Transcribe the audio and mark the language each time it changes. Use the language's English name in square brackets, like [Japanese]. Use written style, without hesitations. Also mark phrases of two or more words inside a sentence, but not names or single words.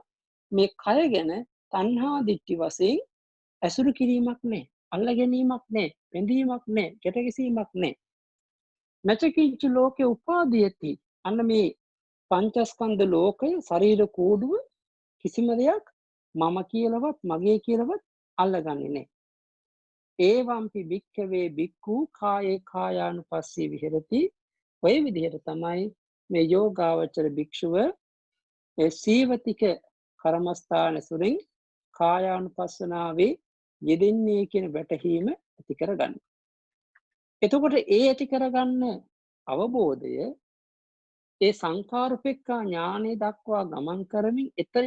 [Sinhala] මේ කය ගැන තණ්හා දිට්ඨි වශයෙන් ඇසුරු කිරීමක් නැහැ. අල්ල ගැනීමක් නැහැ. බැඳීමක් නැහැ. ගැටගැසීමක් නැහැ. [Pali] නචකින්ච ලෝකේ උපාදීයති. [Sinhala] අන්න මේ පංචස්කන්ධ ලෝකය ශරීර කෝඩුව කිසිම දෙයක් මම කියලාවත් මගේ කියලාවත් අල්ලගන්නේ නැහැ. [Pali] ඒවම්පි භික්ඛවේ භික්ඛු කායේ කායානුපස්සී විහෙරති. [Sinhala] ඔය විදිහට තමයි මේ යෝගාවචර භික්ෂුව ඒ සීවතික කර්මස්ථාන සුරින් කායානුපස්සනාවේ යෙදෙන්නේ කියන වැටහීම ඇති කරගන්න. එතකොට ඒ ඇති කරගන්න අවබෝධය ඒ සංඛාරුපෙක්ඛා ඥානෙ දක්වා ගමන් කරමින් එතනින්